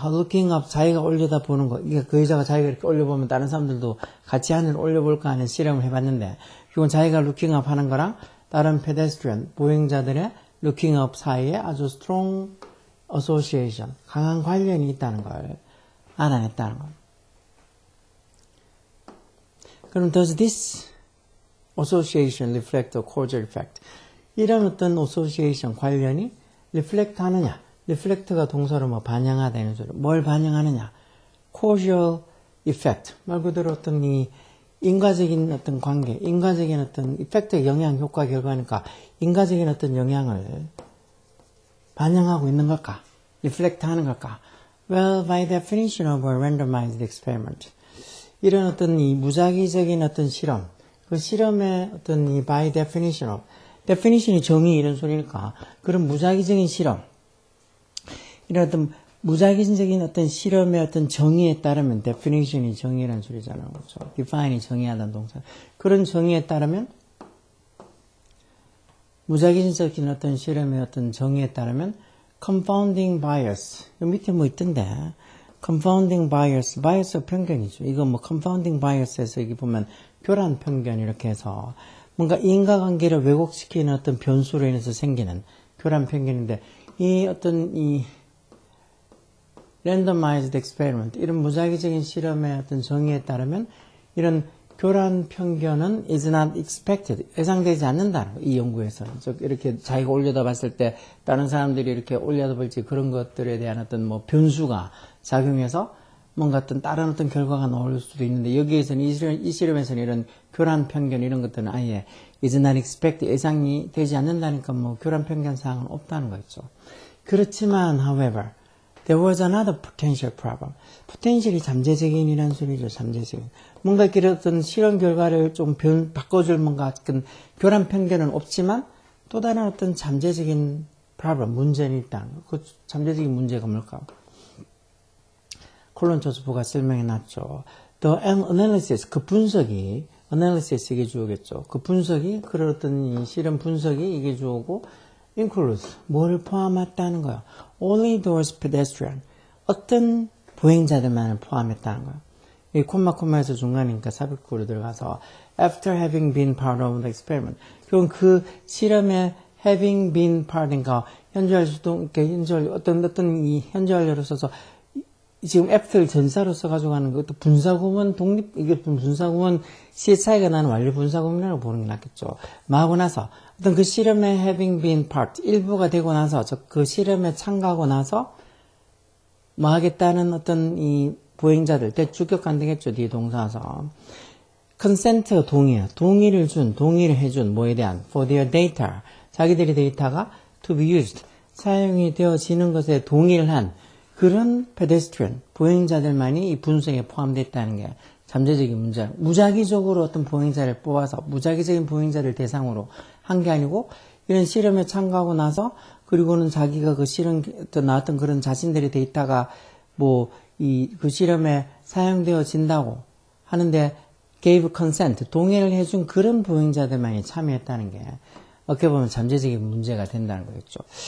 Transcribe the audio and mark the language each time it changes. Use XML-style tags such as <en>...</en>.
<ko>looking up, 자기가 올려다보는 거. 이게 그 여자가 자기가 이렇게 올려보면 다른 사람들도 같이 하늘 올려볼까 하는 실험을 해봤는데, 이건 자기가 looking up 하는 거랑 다른 pedestrian, 보행자들의 looking up 사이에 아주</ko> <en>strong association,</en> <ko>강한 관련이 있다는 걸 알아냈다는 거. 그럼</ko> <en>does this association reflect a causal effect?</en> <ko>이런 어떤 association 관련이 reflect 하느냐? reflect가 동사로 반영하다는 소리. 뭘 반영하느냐? causal effect. 말 그대로 어떤 이 인과적인 어떤 관계, 인과적인 어떤 effect의 영향, 효과, 결과니까 인과적인 어떤 영향을 반영하고 있는 걸까? reflect 하는 걸까?</ko> <en>Well, by definition of a randomized experiment.</en> <ko>이런 어떤 이 무작위적인 어떤 실험, 그 실험의 어떤 이</ko> <en>by definition of,</en> <ko>definition이 정의 이런 소리니까, 그런 무작위적인 실험, 이런 어떤 무작위적인 어떤 실험의 어떤 정의에 따르면, definition이 정의라는 소리잖아요. 그렇죠? define이 정의하다는 동사. 그런 정의에 따르면, 무작위적인 어떤 실험의 어떤 정의에 따르면, confounding bias. 여기 밑에 있던데, confounding bias, bias가 편견이죠. 이거 confounding bias에서 여기 보면 교란 편견 이렇게 해서 뭔가 인과관계를 왜곡시키는 어떤 변수로 인해서 생기는 교란 편견인데 이 어떤 이</ko> <en>randomized experiment</en> <ko>이런 무작위적인 실험의 어떤 정의에 따르면 이런 교란 편견은</ko> <en>is not expected.</en> <ko>예상되지 않는다는 거. 이 연구에서는. 즉, 이렇게 자기가 올려다 봤을 때 다른 사람들이 이렇게 올려다 볼지 그런 것들에 대한 어떤 뭐 변수가 작용해서 뭔가 어떤 다른 어떤 결과가 나올 수도 있는데 여기에서는 이 실험에서는 이런 교란 편견 이런 것들은 아예</ko> <en>is not expected.</en> <ko>예상이 되지 않는다니까 뭐 교란 편견 사항은 없다는 거였죠. 그렇지만,</ko> <en>however, there was another potential problem.</en> <ko>potential이 잠재적인이라는 소리죠, 잠재적인. 뭔가 이렇게 어떤 실험 결과를 좀 바꿔줄 뭔가 교란 편견은 없지만 또 다른 어떤 잠재적인 problem, 문제는 있다는 거. 그 잠재적인 문제가 뭘까? 콜론 조스프가 설명해 놨죠.</ko> <en>The analysis,</en> <ko>그 분석이, analysis 이게 주어겠죠. 그 분석이, 그런 어떤 이 실험 분석이 이게 주어고, includes, 뭘 포함했다는 거야.</ko> <en>Only those pedestrian,</en> <ko>어떤 보행자들만을 포함했다는 거야. 이 콤마에서 중간이니까 삽입구로 들어가서</ko> <en>after having been part of the experiment.</en> <ko>그럼 그 실험에 having been part인가 현재 수동, 어떤 이 현재 완료로 써서 지금 after 전사로 써가지고 하는 것도 분사구문 독립, 이게 분사구문 시의 차이가 나는 완료 분사구문이라고 보는 게 낫겠죠. 하고 나서 어떤 그 실험에</ko> <en>having been part,</en> <ko>일부가 되고 나서 그 실험에 참가하고 나서 뭐 하겠다는 어떤 이 보행자들, 대주격한 되겠죠. 뒤에 동사서. consent 동의야. 동의를 해준 뭐에 대한</ko> <en>for their data.</en> <ko>자기들의 데이터가</ko> <en>to be used.</en> <ko>사용이 되어지는 것에 동의를 한 그런 pedestrian, 보행자들만이 이 분석에 포함되어 있다는 게 잠재적인 문제. 무작위적으로 어떤 보행자를 뽑아서 무작위적인 보행자를 대상으로 한 게 아니고 이런 실험에 참가하고 나서 그리고는 자기가 그 실험 나왔던 그런 자신들의 데이터가 뭐 그 실험에 사용되어진다고 하는데</ko> <en>gave consent,</en> <ko>동의를 해준 그런 보행자들만이 참여했다는 게 어떻게 보면 잠재적인 문제가 된다는 거겠죠.</ko>